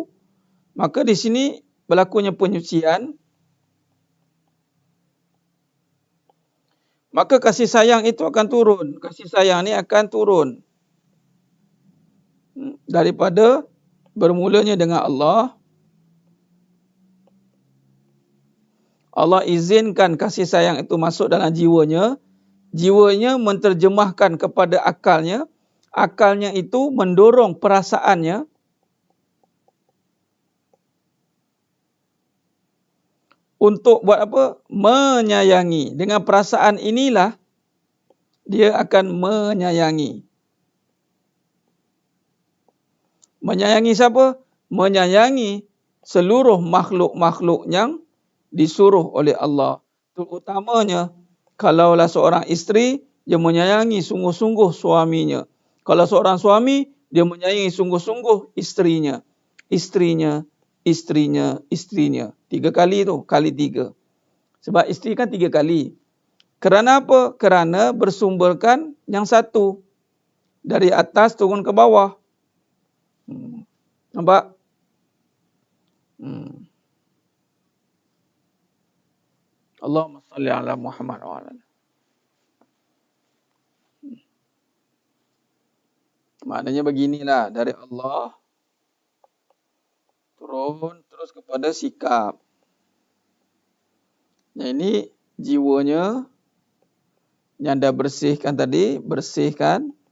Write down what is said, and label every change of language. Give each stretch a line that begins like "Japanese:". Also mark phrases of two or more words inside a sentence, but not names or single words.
Malay: Maka di sini berlakunya penyucian. Maka kasih sayang itu akan turun. Kasih sayang ni akan turun. Daripada bermulanya dengan Allah. Allah izinkan kasih sayang itu masuk dalam jiwanya. Jiwanya menterjemahkan kepada akalnya. Akalnya itu mendorong perasaannya untuk buat apa? Menyayangi. Dengan perasaan inilah dia akan menyayangi. Menyayangi siapa? Menyayangi seluruh makhluk-makhluk yang disuruh oleh Allah. Terutamanya kalaulah seorang isteri, dia menyayangi sungguh-sungguh suaminya. Kalau seorang suami, dia menyayangi sungguh-sungguh isterinya. Isterinya. 3 kali tu, kali 3. Sebab isteri kan 3 kali. Kerana apa? Kerana bersumberkan yang satu. Dari atas turun ke bawah. Nampak?
Arabic: اللهم صل على محمد وعلى.
Malay: Maknanya beginilah, dari Allah turun terus kepada sikap. Yang ini jiwanya yang dah bersihkan tadi, bersihkan.